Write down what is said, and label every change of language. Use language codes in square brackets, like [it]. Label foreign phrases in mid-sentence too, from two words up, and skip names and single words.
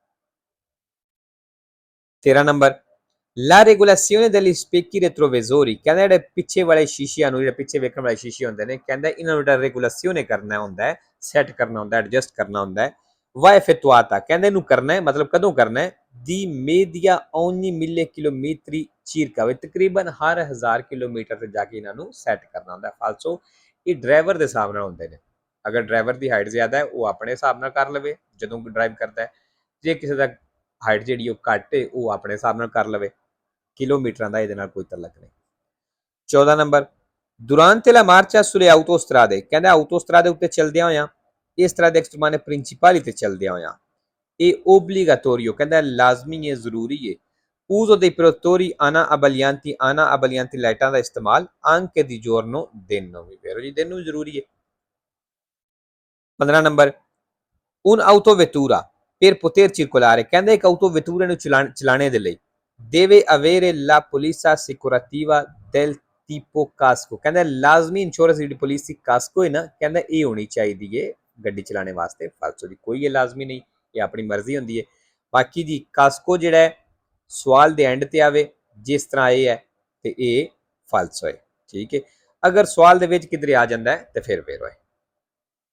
[it] 13 ਨੰਬਰ la regolazione degli specchi retrovisori, [pa] ਕਹਿੰਦਾ ਜਿਹੜੇ ਪਿੱਛੇ ਵਾਲੇ ਸ਼ੀਸ਼ਿਆਂ ਨੂੰ, ਜਿਹੜੇ ਪਿੱਛੇ ਵੇਖਣ ਵਾਲੇ ਸ਼ੀਸ਼ੇ ਹੁੰਦੇ ਨੇ, ਕਹਿੰਦਾ ਇਹਨਾਂ ਨੂੰ ਜਿਹੜਾ ਰੈਗੂਲੇਸ਼ਨ ਕਰਨਾ ਹੁੰਦਾ ਹੈ, ਸੈੱਟ ਕਰਨਾ ਹੁੰਦਾ ਹੈ, ਐਡਜਸਟ ਕਰਨਾ ਹੁੰਦਾ ਹੈ [it] va effettuata, [pa] ਕਹਿੰਦੇ ਇਹਨੂੰ ਕਰਨਾ ਹੈ ਮਤਲਬ ਕਦੋਂ ਕਰਨਾ ਹੈ [it] di media ogni 1000 chilometri circa, [pa] ਤਕਰੀਬਨ ਹਰ 1000 ਕਿਲੋਮੀਟਰ ਤੇ ਜਾ ਕੇ ਇਹਨਾਂ ਨੂੰ ਸੈੱਟ ਕਰਨਾ ਹੁੰਦਾ ਹੈ ਫਾਲਸੋ। ਇਹ ਡਰਾਈਵਰ ਦੇ ਹਿਸਾਬ ਨਾਲ ਹੁੰਦੇ ਨੇ, ਅਗਰ ਡਰਾਈਵਰ ਦੀ ਹਾਈਟ ਜ਼ਿਆਦਾ ਹੈ ਉਹ ਆਪਣੇ ਹਿਸਾਬ ਨਾਲ ਕਰ ਲਵੇ ਜਦੋਂ ਡਰਾਈਵ ਕਰਦਾ ਹੈ, ਜੇ ਕਿਸੇ ਦਾ ਹਾਈਟ ਜਿਹੜੀ ਉਹ ਘੱਟ ਹੈ ਉਹ ਆਪਣੇ ਹਿਸਾਬ ਨਾਲ ਕਰ ਲਵੇ, ਕਿਲੋਮੀਟਰਾਂ ਦਾ ਇਹਦੇ ਨਾਲ ਕੋਈ ਤਲਕ ਨਹੀਂ। [it] 14 ਨੰਬਰ durante la marcia sulle autostrade, [pa] ਕਹਿੰਦਾ ਆਟੋਸਟਰਾਦੇ ਉੱਤੇ ਚੱਲਦਿਆਂ ਹੋਇਆਂ ਇਸ ਤਰ੍ਹਾਂ ਦੇ ਐਕਸਟਰਮਾਨੇ ਪ੍ਰਿੰਸੀਪਲੀ ਤੇ ਚੱਲਦਿਆਂ ਹੋਇਆਂ ਇਹ ਓਬਲੀਗਾਟੋਰੀਓ, ਕਹਿੰਦਾ ਲਾਜ਼ਮੀ ਹੈ ਜ਼ਰੂਰੀ ਹੈ [it] uso dei protettori ana abbaglianti [pa] ਲਾਈਟਾਂ ਦਾ ਇਸਤੇਮਾਲ [it] anche di giorno, [pa] ਦਿਨ ਨੂੰ ਵੀ ਵੇਰੋ ਜੀ ਦਿਨ ਨੂੰ ਜ਼ਰੂਰੀ ਹੈ। [it] 15 ਨੰਬਰ un autovettura per poter circolare, [pa] ਕਹਿੰਦਾ ਇੱਕ ਆਟੋਵੈਟੂਰੇ ਨੂੰ ਚਲਾਣੇ ਦੇ ਲਈ [it] deve avere la polizza assicurativa del tipo casco, [pa] ਕਹਿੰਦਾ ਲਾਜ਼ਮੀ ਇੰਸ਼ੋਰੈਂਸ ਜਿਹੜੀ ਪੁਲਿਸ ਦੀ ਕਾਸਕੋ ਹੈ ਨਾ, ਕਹਿੰਦਾ ਇਹ ਹੋਣੀ ਚਾਹੀਦੀ ਹੈ ਗੱਡੀ ਚਲਾਣੇ ਵਾਸਤੇ ਫਾਲਸੋ ਦੀ, ਕੋਈ ਇਹ ਲਾਜ਼ਮੀ ਨਹੀਂ, ਇਹ ਆਪਣੀ ਮਰਜ਼ੀ ਹੁੰਦੀ ਹੈ। ਬਾਕੀ ਜੀ ਕਾਸਕੋ ਜਿਹੜਾ ਹੈ ਸਵਾਲ ਦੇ ਐਂਡ ਤੇ ਆਵੇ ਜਿਸ ਤਰ੍ਹਾਂ ਇਹ ਹੈ ਤੇ ਇਹ ਫਾਲਸੋ ਹੈ, ਠੀਕ ਹੈ। ਅਗਰ ਸਵਾਲ ਦੇ ਵਿੱਚ ਕਿਧਰੇ ਆ ਜਾਂਦਾ ਹੈ ਤੇ ਫਿਰ ਵੇਰੋ ਹੈ।